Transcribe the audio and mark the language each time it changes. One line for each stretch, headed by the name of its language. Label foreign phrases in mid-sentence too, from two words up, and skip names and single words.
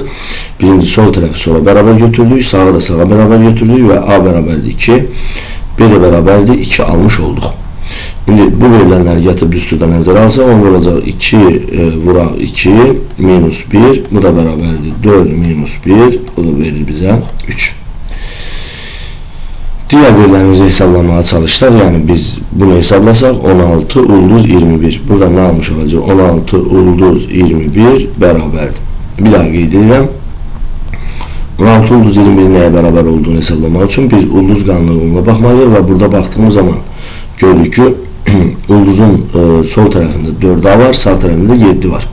Azerbaijani: Birinci sol tərəfi sola beraber götürdük, sağa da sağa beraber götürdük və A bərabərdir 2, B də bərabərdir 2 almış olduq. Şimdi bu verilenləri gətirib düsturda nəzərə alsa, onda olacaq 2 vuraq 2 minus 1, bu da bərabərdir 4 minus 1, bu da verir bizə 3.
Turkish: Diğer verilerimizi hesaplamaya çalıştık.
Azerbaijani: Yani biz bunu hesaplasaq 16 ulduz 21. Burada ne almış olacaq? 16 ulduz 21 bərabərdir. Bir daha qeyd edirəm. 16 ulduz 21 nəyə bərabər olduğunu hesaplamaq üçün biz ulduz qanununa baxmalıyıq və burada baxdığımız zaman görürük ki ulduzun sol tərəfində 4A var, sağ tərəfində 7 var.